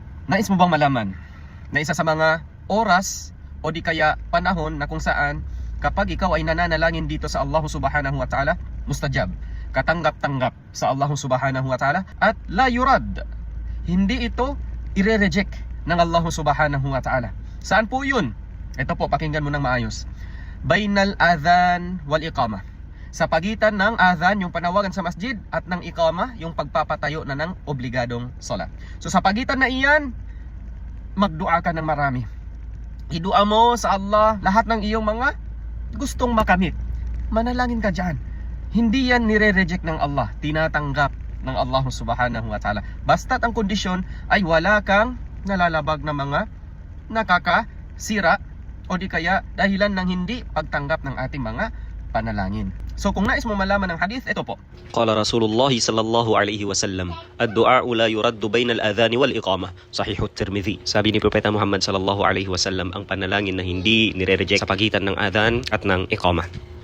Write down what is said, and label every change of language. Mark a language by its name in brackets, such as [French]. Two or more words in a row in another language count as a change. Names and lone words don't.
[Filipino] Nais mo bang malaman na isa sa mga oras o di kaya panahon na kung saan kapag ikaw ay nananalangin dito sa Allah [Arabic] سبحانه وتعالى, [Filipino] mustajab, katanggap-tanggap sa Allah [Arabic] سبحانه وتعالى, [Filipino] at [Arabic] لا يرد, [Filipino] hindi ito ire-reject ng Allah [Arabic] سبحانه وتعالى. [Filipino] Saan po yun? Ito po, pakinggan mo ng maayos. [Arabic] بين الأذان والإقامة, [Filipino] sa pagitan ng adhan, yung panawagan sa masjid, at ng iqamah, yung pagpapatayo na ng obligadong salat. So sa pagitan na iyan, magdua ka ng marami. Idua mo sa Allah lahat ng iyong mga gustong makamit. Manalangin ka dyan. Hindi yan nire-reject ng Allah, tinatanggap ng Allah [Arabic] سبحانه وتعالى. [Filipino] Basta't ang kondisyon ay wala kang nalalabag na mga nakakasira o di kaya dahilan ng hindi pagtanggap ng ating mga panalangin. So kung nais mo malaman ng hadith, ito po. [Arabic] قال رسول الله صلى الله عليه وسلم الدعاء لا يرد بين الأذان والإقامة. Sahih at-Tirmidhi. [Filipino] Sabi ni Propeta Muhammad [Arabic] صلى الله عليه وسلم, [Filipino] ang panalangin na hindi nire-reject sa pagitan ng adhan at ng iqamah.